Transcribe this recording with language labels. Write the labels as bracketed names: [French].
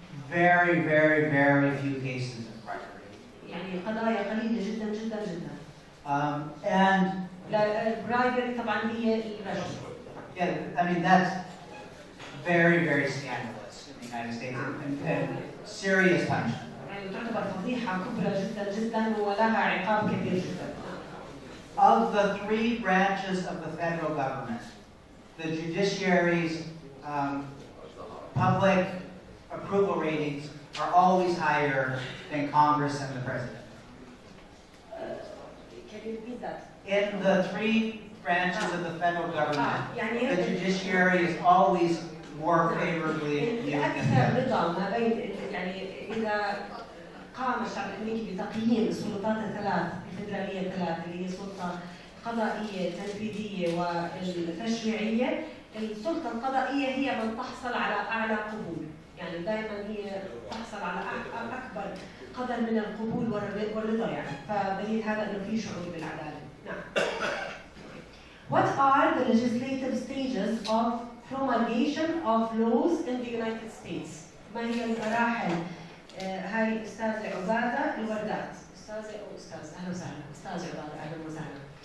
[English] Very, very, very few cases of bribery. [Arabic] قضايا قليلة جدا جدا جدا. [English] And [Arabic] bribery طبعا هي الرشوة. [English] Yeah, I mean that's very, very scandalous in the United States and serious punishment. [Arabic] يعني تعتبر فضيحة كبرى جدا جدا ولها عقاب كبير جدا. [English] Of the three branches of the federal government, the judiciary's public approval ratings are always higher than Congress and the President. Can you repeat that? In the three branches of the federal government, the judiciary is always more favorably viewed than the [Arabic] أكثر [English] others. [Arabic] رضا ما بين يعني إذا قام الشعب الأمريكي بتقييم السلطات الثلاث الفدرالية الثلاث اللي هي السلطة القضائية التنفيذية والتشريعية، السلطة القضائية هي من تحصل على أعلى قبول، يعني دائما هي تحصل على أكبر قدر من القبول والرضا يعني، فدليل هذا إنه في شعور بالعدالة. نعم. [English] What are the legislative stages of promulgation of laws in the United States? [Arabic] ما هي المراحل؟ هاي الأستاذة عبادة الوردات، أستاذة أو أستاذ، أهلا وسهلا، أستاذة عبادة أهلا وسهلا.